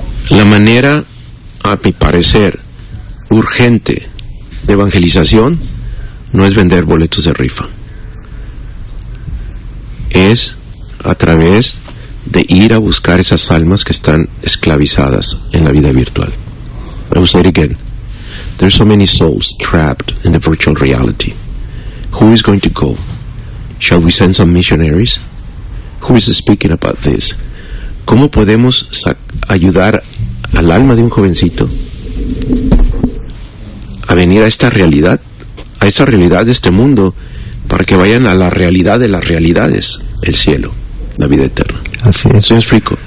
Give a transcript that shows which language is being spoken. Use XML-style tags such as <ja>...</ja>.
<es>La manera, a mi parecer, urgente de evangelización no es vender boletos de rifa. Es a través de ir a buscar esas almas que están esclavizadas en la vida virtual.</es> <en>I will say it again. There's so many souls trapped in the virtual reality. Who is going to go? Shall we send some missionaries? Who is speaking about this?</en> <es>¿Cómo podemos ayudar al alma de un jovencito a venir a esta realidad? A esta realidad de este mundo, para que vayan a la realidad de las realidades, el cielo, la vida eterna. Así es. ¿Se explico?</es>